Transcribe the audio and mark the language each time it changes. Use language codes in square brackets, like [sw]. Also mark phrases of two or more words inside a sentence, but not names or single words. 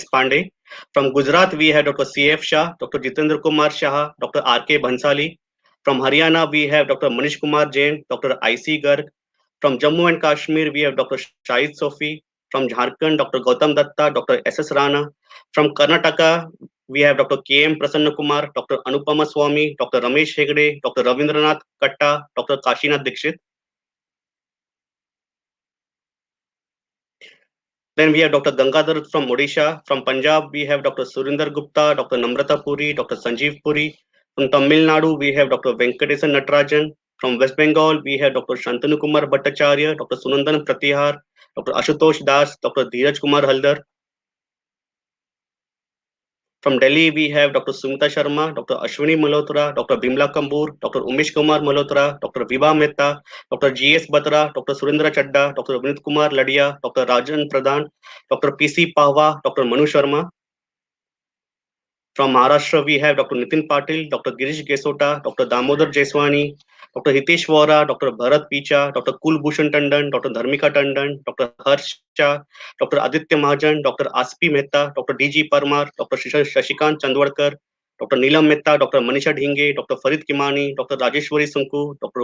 [en] Pandey. From Gujarat, we had Dr. C.F. Shah, Dr. Jitendra Kumar Shah, Dr. R.K. Bhansali. From Haryana, we have Dr. Manish Kumar Jain, Dr. I.C. Garg. From Jammu and Kashmir, we have Dr. Shahid Sofi. From Jharkhand, Dr. Gautam Datta, Dr. S.S. Rana. From Karnataka, we have Dr. K.M. Prasanna Kumar, Dr. Anupama Swamy, Dr. Ramesh Hegde, Dr. Ravindranath Katta, Dr. Kashinath Dikshit. Then we have Dr. Gangadhar from Odisha. From Punjab, we have Dr. Surinder Gupta, Dr. Namrata Puri, Dr. Sanjeev Puri. From Tamil Nadu, we have Dr. Venkatesan Natarajan. From West Bengal, we have Dr. Shantanu Kumar Bhattacharya, Dr. Sunandan Pratihar, Dr. Ashutosh Das, Dr. Dheeraj Kumar Haldar. From Delhi, we have Dr. Sumita Sharma, Dr. Ashwini Malhotra, Dr. Bimla Kambur, Dr. Umesh Kumar Malhotra, Dr. Vibha Mehta, Dr. G.S. Batra, Dr. Surendra Chadda, Dr. Vinit Kumar Ladia, Dr. Rajan Pradhan, Dr. P.C. Pahwa, Dr. Manu Sharma. From Maharashtra, we have Dr. Nitin Patil, Dr. Girish Gesota, Dr. Damodar Jeswani, Dr. Hitesh Vora, Dr. Bharat Picha, Dr. Kulbhushan Tandon, Dr. Dharmika Tandon, Dr. Harsh Shah, Dr. Aditya Mahajan, Dr. Aspi Mehta, Dr. D.G. Parmar, Dr. Shashikant Chandwadkar, Dr. Neelam Mehta, Dr. Manisha Dhinge, Dr. Farid Kimani, Dr. Rajeshwari Sunku, Dr.